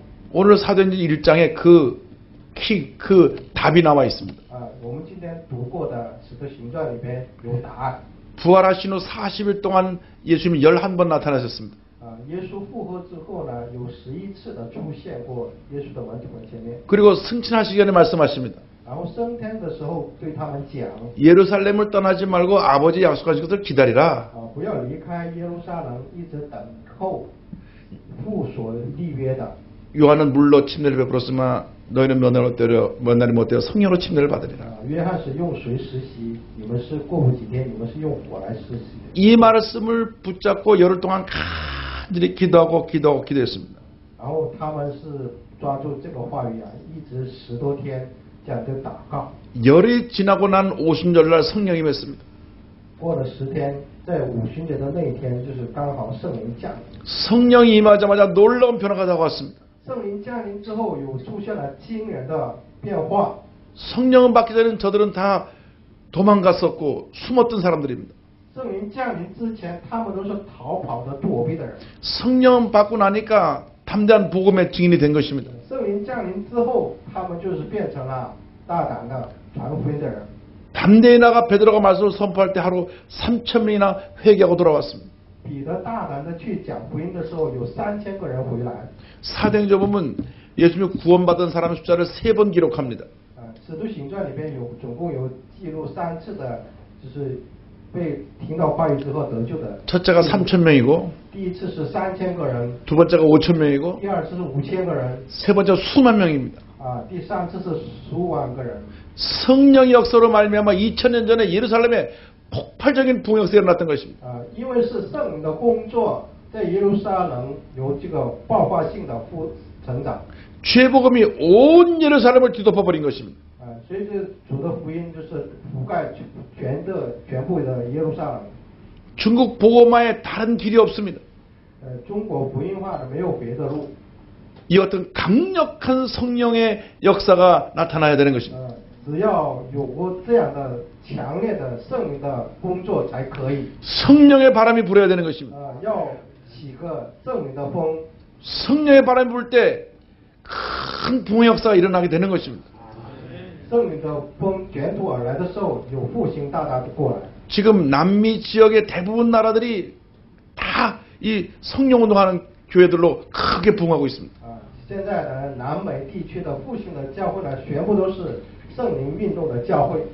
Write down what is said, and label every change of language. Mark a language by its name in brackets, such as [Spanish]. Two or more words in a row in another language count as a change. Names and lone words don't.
[Korean] 오늘 사도행전 1장에 그 답이 나와 있습니다. [Chinese] 我们今天读过的《使徒行传》里边有答案。 [Korean] 부활하신 후 40일 동안 예수님이 11번 나타나셨습니다. [Chinese] 耶稣复活之后呢，有11次的出现过耶稣的门徒们前面。 [Korean] 그리고 승천하시기 전에 말씀하십니다. [Chinese] 然后升天的时候对他们讲， [Korean] 예루살렘을 떠나지 말고 아버지 약속하신 것을 기다리라. [Chinese] 不要离开耶路撒冷，一直等候父所立约的。 [Korean] 요한은 물로 침례를 베풀었으나 너희는 몇 날이 못 되어 성령으로 침례를 받으리라. [Chinese] 约翰是用水施洗，你们是过不几天，你们是用火来施洗。 [Korean] 이 말씀을 붙잡고 열흘 동안 간절히 기도했습니다. [Chinese] 然后他们是抓住这个话语一直10多天这样就祷告。 [Korean] 열이 지나고 난 오순절날 성령이 맺습니다. [Chinese] 过了10天，在五旬节的那一天，就是刚好圣灵降临。 [Korean] 성령이 임하자마자 놀라운 변화가 다가왔습니다. [Chinese] 圣灵降临之后，有出现了惊人的变化。 [Korean] 성령은 받기 전에는 저들은 다 도망갔었고 숨었던 사람들입니다. [Chinese] 圣灵降临之前，他们都是逃跑的、躲避的人。 [Korean] 성령 받고 나니까 담대한 복음의 증인이 된 것입니다. [Chinese] 圣灵降临之后，他们就是变成了大胆的传福音的人。 [Korean] 담대히 나가 베드로가 말씀을 선포할 때 하루 3,000명이나 회개하고 돌아왔습니다. [Chinese] 彼得大胆的去讲福音的时候，有3000个人回来。 [Korean] 사도행전 보면 예수님이 구원받은 사람의 숫자를 3번 기록합니다. [Chinese] 使徒行传里边总共有记录3次的，就是被听到话语之后得救的。 [Korean] 첫째가 3,000명이고 [Chinese] 第一次是3000个人， [Korean] 두 번째가 5,000명이고 [Chinese] 第二次是5000个人， [Korean] 세 번째가 수만 명입니다. [Chinese] 第三次是10万个人。 [Korean] 성령의 역사로 말미암아 2000년 전에 예루살렘에 폭발적인 부흥역사가 일어났던 것입니다. [Chinese] 因为是圣灵的工作，在耶路撒冷有这个爆发性的成长。 [Korean] 죄복음이 온 예루살렘을 뒤덮어 버린 것입니다. [Chinese] 所以这主的福音就是覆盖全部的耶路撒冷。 [Korean] 중국 복음화에 다른 길이 없습니다. [Chinese] 中国福音化的没有别的路。 [Korean] 이 어떤 강력한 성령의 역사가 나타나야 되는 것입니다. [Chinese] 只要有过这样的强烈的圣灵的工作才可以。 [Korean] 성령의 바람이 불어야 되는 것입니다. [Chinese] 要起个圣灵的风。 [Korean] 성령의 바람이 불 때 큰 부흥 역사가 일어나게 되는 것입니다. [Chinese] 圣灵的风卷土而来的时候，有复兴大大的过来。 [Korean] 지금 남미 지역의 대부분 나라들이 다 이 성령 운동하는 교회들로 크게 부흥하고 있습니다. [Chinese] 现在呢，南美地区的复兴的教会呢，全部都是圣灵运动的教会。